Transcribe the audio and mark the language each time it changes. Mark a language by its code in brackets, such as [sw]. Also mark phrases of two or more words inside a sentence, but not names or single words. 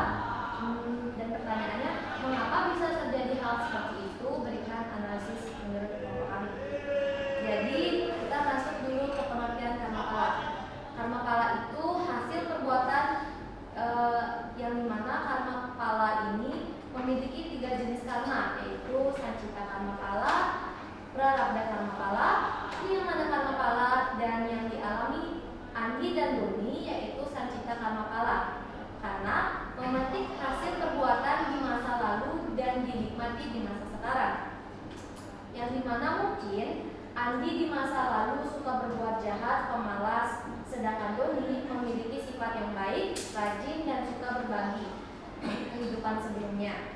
[id] Dan pertanyaannya, mengapa bisa terjadi hal seperti itu? Berikan analisis menurut kelompok kami. Jadi kita masuk dulu ke pengertian karma pala. Karma pala itu hasil perbuatan yang dimana karma pala ini memiliki 3 jenis karma, yaitu sancita karma pala, prarabdha karma pala, niyamana karma pala, dan yang dialami Andi dan Doni yaitu sancita karma pala, karena memetik hasil perbuatan di masa lalu dan dinikmati di masa sekarang. Yang dimana mungkin Andi di masa lalu suka berbuat jahat, pemalas, sedangkan Doni memiliki sifat yang baik, rajin, dan suka berbagi kehidupan sebelumnya.